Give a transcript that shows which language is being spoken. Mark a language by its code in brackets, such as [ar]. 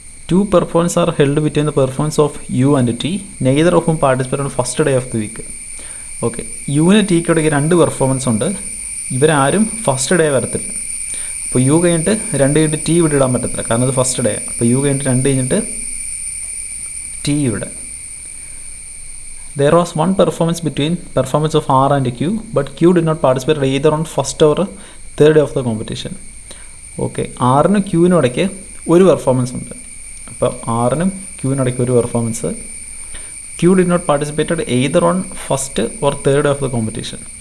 [en] 2 performances are held between the performances of U and T, neither of whom participate on first day of the week. [ml] Okay, യുവിന് tick ഇടയ്ക്ക് 2 performance ഉണ്ട്. ഇവരാരും first day വരത്തില്ല. അപ്പോൾ U കഴിഞ്ഞിട്ട് 2 കഴിഞ്ഞിട്ട് T ഇവിടെ ഇടാൻ പറ്റത്തില്ല, കാരണം അത് ഫസ്റ്റ് ഡേ. അപ്പോൾ യു കഴിഞ്ഞിട്ട് 2 കഴിഞ്ഞിട്ട് ടി ഇവിടെ. [en] There was 1 performance between performance of R and Q, but Q did not participate either on first or third day of the competition. [ml] Okay, ആറിനും ക്യൂവിനും ഇടയ്ക്ക് ഒരു പെർഫോമൻസ് ഉണ്ട്. അപ്പോൾ ആറിനും ക്യൂവിനും ഇടയ്ക്ക് ഒരു performance. [en] Q did not participated either on first or third day of the competition.